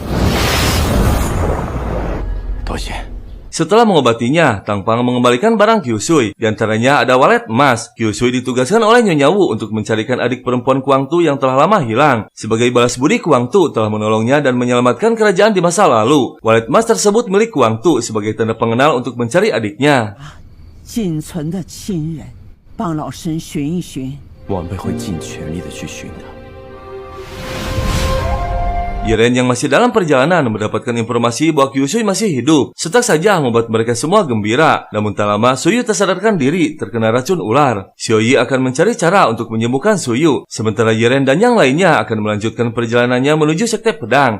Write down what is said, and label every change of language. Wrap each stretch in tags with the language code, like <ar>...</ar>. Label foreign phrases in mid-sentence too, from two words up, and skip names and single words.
<id>Setelah mengobatinya, Tang Pang mengembalikan barang Kyusui. Di antaranya ada walet emas. Kyusui ditugaskan oleh Nyonya Wu untuk mencarikan adik perempuan Kuang Tu yang telah lama hilang. Sebagai balas budi, Kuang Tu telah menolongnya dan menyelamatkan kerajaan di masa lalu. Walet emas tersebut milik Kuang Tu sebagai tanda pengenal untuk mencari adiknya.</id> <zh>仅存的亲人，帮老身寻一寻。晚辈会尽全力的去寻的。</zh> <id>Yiren yang masih dalam perjalanan mendapatkan informasi bahwa Kyusui masih hidup. Setak saja membuat mereka semua gembira. Namun tak lama, Suyu tersadarkan diri terkena racun ular. Xiaoyi akan mencari cara untuk menyembuhkan Suyu. Sementara Yiren dan yang lainnya akan melanjutkan perjalanannya menuju Sekte Pedang.</id>